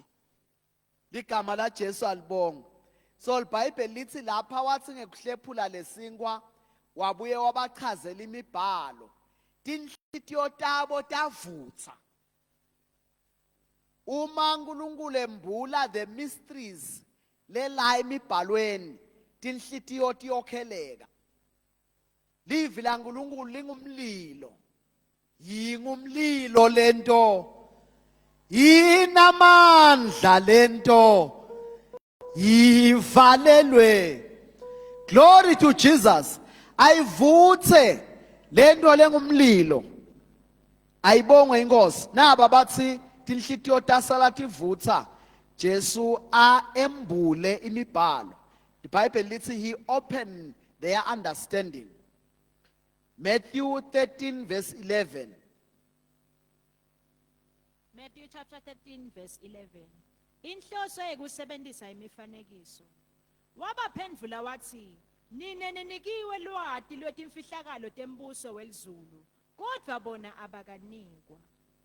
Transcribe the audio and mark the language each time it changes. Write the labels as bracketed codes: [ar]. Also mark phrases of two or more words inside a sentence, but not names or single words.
[ss] Ligama la Jesu alibonga. So iBhayibheli lithi lapha wathi ngekuhlephula lesinkwa wabuye wabachazela imibhalo, tinhlitiyo tabo tavutha. Uma uNkulunkulu embula [en] the mysteries [ss] lela emibhalweni, tinhlitiyo tiyokheleka. Livi la uNkulunkulu lingumlilo, yingumlilo lento, yinamandla lento, yivalelwe. [en] Glory to Jesus. [ss] Ayivuthe lento lengumlilo, ayibongwe inkosi. Naba bathi tinhlitiyo tasala tivutha, Jesu embule imibhalo. iBhayibheli lithi [en] he opened their understanding. Matthew 13 verse 11. Matthew chapter 13 verse 11. [ss] Inhloso yekusebenzisa imifanekiso. Wabaphendula wathi, nine ninikiwe lwati lwetimfihlakalo tembuso welizulu, kodwa bona abakanikwa.